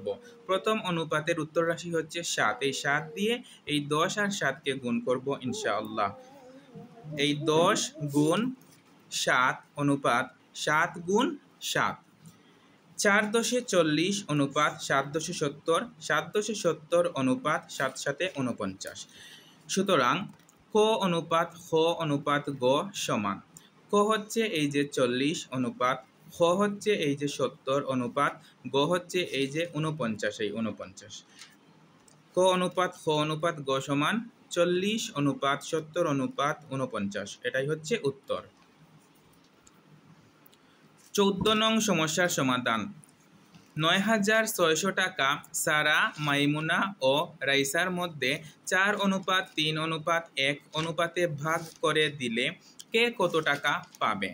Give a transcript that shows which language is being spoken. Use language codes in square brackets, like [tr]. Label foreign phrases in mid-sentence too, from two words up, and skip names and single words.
[bn] প্রথম অনুপাতের উত্তর রাশি হচ্ছে 7, এই 7 দিয়ে এই 10 আর 7কে গুণ করব ইনশাআল্লাহ। এই 10 গুণ 7 অনুপাত 7 গুণ 7, 4 10 40 অনুপাত 7 10 70, 7 10 70 অনুপাত 7 7 49। সুতরাং ক অনুপাত খ অনুপাত গ সমান, ক হচ্ছে এই যে 40 অনুপাত, খ হচ্ছে এই যে 70 অনুপাত, গ হচ্ছে এই যে 49, এই 49। ক অনুপাত খ অনুপাত গ সমান 40 অনুপাত 70 অনুপাত 49। এটাই হচ্ছে উত্তর। 14 নং সমস্যার সমাধান। 9600 টাকা সারা, মাইমুনা ও রাইসার মধ্যে 4:3:1 অনুপাতে ভাগ করে দিলে কে কত টাকা পাবে?